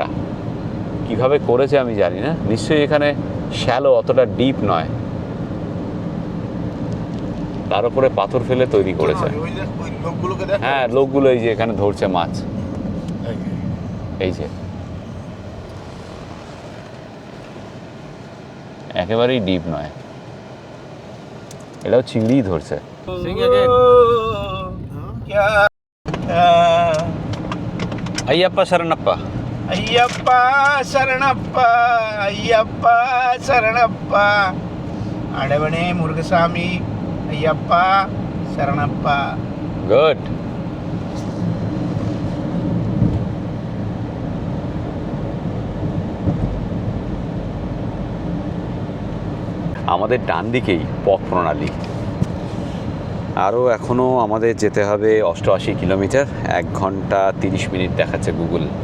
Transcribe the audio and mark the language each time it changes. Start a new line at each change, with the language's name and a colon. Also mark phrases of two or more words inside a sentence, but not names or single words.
Bangla: কিভাবে করেছে আমি জানি না, নিশ্চয়ই এখানে শ্যালো, অতটা ডিপ নয়, তার উপরে পাথর ফেলে তৈরি করেছে। হ্যাঁ, লোকগুলো এই যে এখানে ধরছে মাছ, এই যে একেবারেই ডিপ নয়, এটাও চিংড়িই ধরছে।
Kannada: ಅಯ್ಯಪ್ಪ ಶರಣಪ್ಪ, ಅಯ್ಯಪ್ಪ ಶರಣಪ್ಪ, ಅಯ್ಯಪ್ಪ ಶರಣಪ್ಪ, ಅಡವಣೆ ಮುರುಗಸ್ವಾಮಿ, ಅಯ್ಯಪ್ಪ ಶರಣಪ್ಪ।
Bangla: গুড। আমাদের ডান দিকেই পথ প্রণালী। আরও এখনও আমাদের যেতে হবে 88 কিলোমিটার, 1 ঘন্টা 30 মিনিট দেখাচ্ছে গুগল।